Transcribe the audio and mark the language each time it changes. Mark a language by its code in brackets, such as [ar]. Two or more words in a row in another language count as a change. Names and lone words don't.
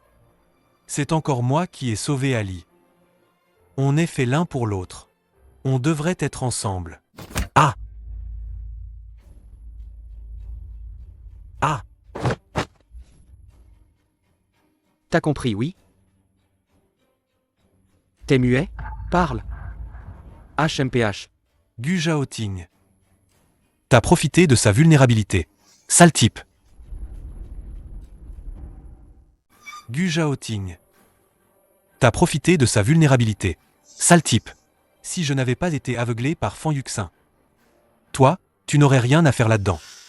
[fr] C'est encore moi qui ai sauvé Ali. On est fait l'un pour l'autre. On devrait être ensemble. Ah! Ah! T'as compris, oui? T'es muet? Parle. HMPH. Gu Zhaoting. T'as profité de sa vulnérabilité. Sale type. Gu Zhaoting. T'as profité de sa vulnérabilité. Sale type. Si je n'avais pas été aveuglé par Fan Yuxin. Toi, tu n'aurais rien à faire là-dedans.